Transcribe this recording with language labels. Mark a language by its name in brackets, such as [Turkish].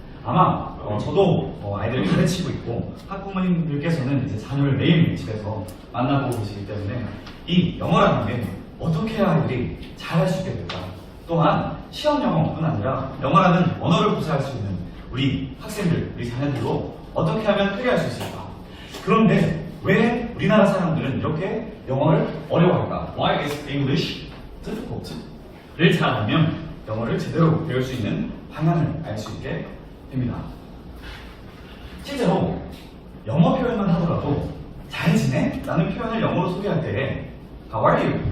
[Korean] 아마 저도 아이들을 가르치고 있고 학부모님들께서는 이제 자녀를 매일 집에서 만나보고 계시기 때문에 이 영어라는 게 어떻게 해야 아이들이 잘할 수 있게 될까? 또한 시험 영어뿐 아니라 영어라는 언어를 구사할 수 있는 우리 학생들, 우리 자녀들로 어떻게 하면 크게 할 수 있을까? 그런데 왜 우리나라 사람들은 이렇게 영어를 어려워할까? [English] Why is English difficult? [Korean] 를 잘 알면 영어를 제대로 배울 수 있는 방향을 알 수 있게 됩니다. 실제로 영어 표현만 하더라도 잘 지내? 라는 표현을 영어로 소개할 때 [English] How are you?